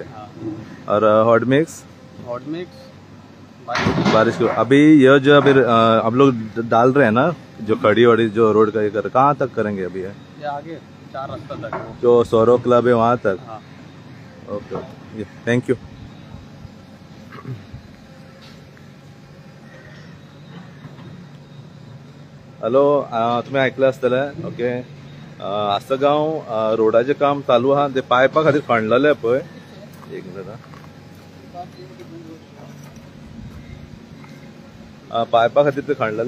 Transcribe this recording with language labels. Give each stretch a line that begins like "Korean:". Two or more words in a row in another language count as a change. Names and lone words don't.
Hindi: और
English: hot mix
Hindi: बारिश को अभी यह जो अभी आप लोग डाल रहे हैं ना जो खड़ी वड़ी जो रोड का ये कर कहाँ तक करेंगे अभी? है ये आगे 4 रास्ता तक जो सौरव क्लब है वहाँ तक।
English: okay thank you.
Konkani: हॅलो तुम्ही ऐकलं आसतलें ओके आसगांव रोडाचें काम चालू आहा ते पायपा खातीर खणलेलें पळय एक मिनट पायपा खातीर ते खणलेलें